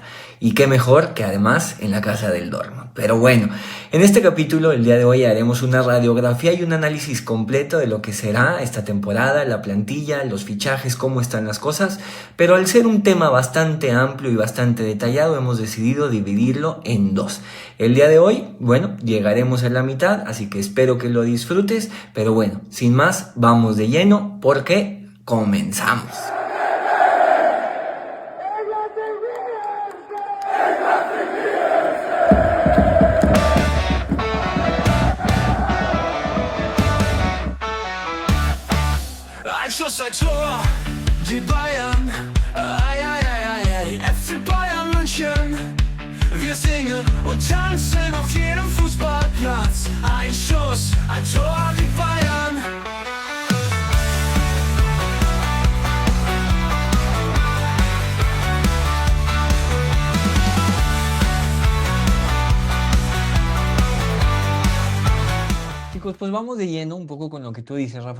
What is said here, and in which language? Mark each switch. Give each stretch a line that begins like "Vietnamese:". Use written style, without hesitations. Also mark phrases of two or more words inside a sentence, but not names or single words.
Spanish: Y qué mejor que además en la casa del Dortmund. Pero bueno, en este capítulo el día de hoy haremos una radiografía y un análisis completo de lo que será esta temporada, la plantilla, los fichajes, cómo están las cosas. Pero al ser un tema bastante amplio y bastante detallado, hemos decidido dividirlo en dos. El día de hoy, bueno, llegaremos a la mitad, así que espero que lo disfrutes. Pero bueno, sin más, vamos de lleno porque comenzamos.
German: Ein Schuss, ein Tor, die Bayern, ei, ei, ei, ei, ei, FC Bayern München. Wir singen und tanzen auf jedem Fußballplatz. Ein Schuss, ein Tor, die Bayern.
Spanish: Chicos, pues vamos de lleno un poco con lo que tú dices, Rafa.